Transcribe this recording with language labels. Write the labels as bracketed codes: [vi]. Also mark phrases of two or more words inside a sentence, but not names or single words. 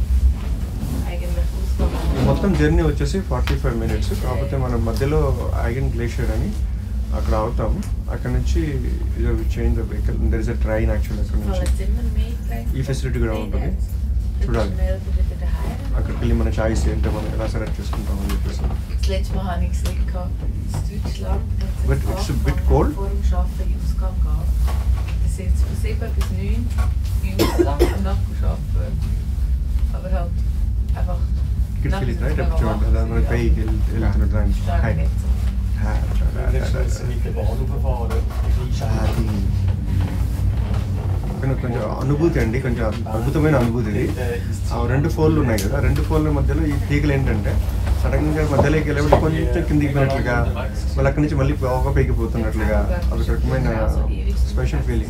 [te] మొత్తం జర్నీ వచ్చేసి 45 minutes. కాకపోతే మనం మధ్యలో ఐగన్ గ్లేషియర్ అని అక్కడ అవుతాము. అక్కడ నుంచి [en] change the vehicle. there is a train actually [te] అక్కడ నుంచి. ఈ ఫెసిలిటీ కూడా ఉంటుంది, చూడాలి. అక్కడికి వెళ్ళి మన చాయిస్ ఏంటో మనం ఎలా సెలెక్ట్ చేసుకుంటాం అని చెప్పేసి. [en] but it's bit cold. You can feel it, right? Når det pæk eller når det hej. [te] కొంచెం అనుభూతి అండి, కొంచెం అద్భుతమైన అనుభూతి ఇది. ఆ 2 ఫోన్లు ఉన్నాయి కదా, 2 ఫోన్ల మధ్యలో ఈ తీగలు ఏంటంటే సడన్గా మధ్యలోకి వెళ్ళేప్పుడు కొంచెం కిందికి పోయినట్లుగా, మళ్ళీ అక్కడి నుంచి మళ్ళీ ఒక పైకి పోతున్నట్లుగా అదొక రకమైన [en] special feeling.